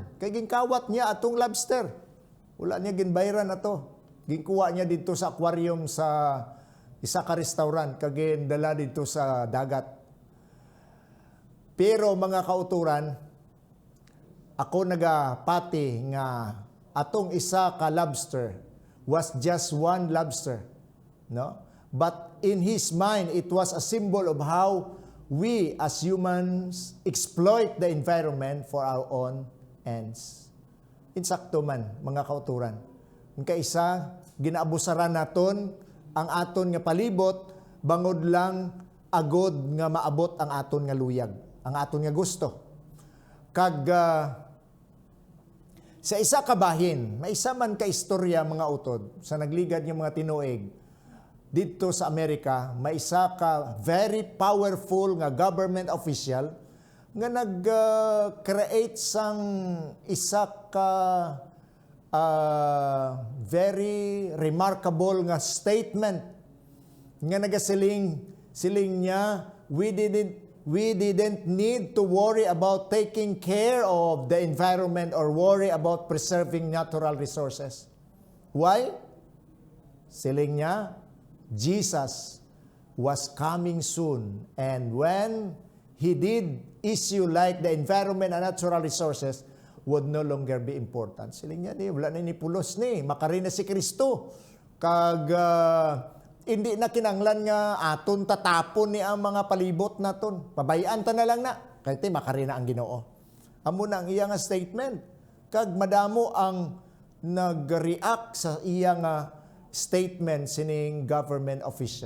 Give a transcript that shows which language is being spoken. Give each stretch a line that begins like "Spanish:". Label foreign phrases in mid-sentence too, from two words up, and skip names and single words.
Hiligaynon: Kay ginkawat niya atong lobster. Wala niya ginbayran ato. Ginkuha niya dito sa aquarium sa isa ka restaurant kag dala dito sa dagat. Pero mga kauturan, ako nagapati nga atong isa ka lobster
English: was just one lobster,
Hiligaynon: no?
English: But in his mind it was a symbol of how we as humans exploit the environment for our own ends.
Hiligaynon: Insakto man mga kauturan. Ang kaisa ginaabusaran naton ang aton nga palibot bangod lang agod nga maabot ang aton nga luyag, ang aton nga gusto. Kag sa isa ka bahin, may isa man ka istorya mga utod sa nagligad nga mga tinuig dito sa Amerika, may isa ka
English: very powerful
Hiligaynon: nga
English: government official
Hiligaynon: nga nag-create sang isa ka
English: very remarkable
Hiligaynon: nga statement nga nagasiling niya,
English: we didn't need to worry about taking care of the environment or worry about preserving natural resources. Why?
Hiligaynon: Siling niya,
English: Jesus was coming soon, and when He did issue like the environment and natural resources would no longer be important.
Hiligaynon: Siling niya, wala na ni pulos ni, makarin na si Kristo. Kag hindi na kinanglan nga aton tatapon ni ang mga palibot naton. Pabayaan ta na lang na. Kaya makarin na ang Ginoo. Amo na ang iya nga statement. Kag madamo ang nag-react sa iya nga statement sining government official.